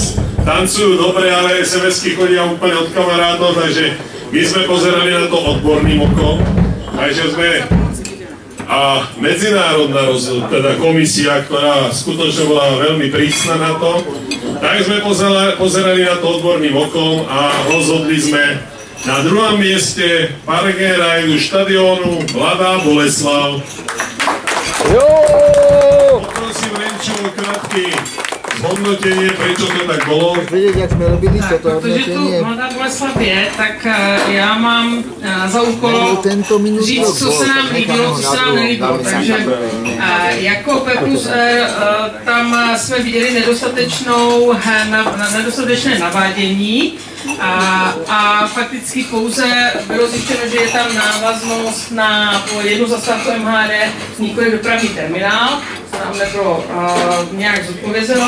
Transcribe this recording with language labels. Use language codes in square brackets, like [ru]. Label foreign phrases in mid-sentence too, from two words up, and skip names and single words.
[sk] Tancujú dobre, ale SMS-ky chodia úplne od kamarátov, takže my sme pozerali na to odborným okom, takže sme a medzinárodná teda komisia, ktorá skutočne bola veľmi prísna na to, tak sme pozerali na to odborným okom a rozhodli sme na 2. mieste parking rajdu štadiónu Mladá Boleslav. Poprosím Renču o krátky hodnotenie, prečo to tak bolo. Vidieť, jak sme robili toto hodnotenie. [cs] Protože tu Mladá Boleslav je, tak já mám za úkol říct, co se nám líbilo, co se nám nelíbilo. Takže jako P+R tam jsme viděli nedostatečné navádění a fakticky pouze bylo zjištěno, že je tam návaznost na jednu zastávku MHD, nikoli dopravní terminál, co nám nebylo nějak zodpovězeno.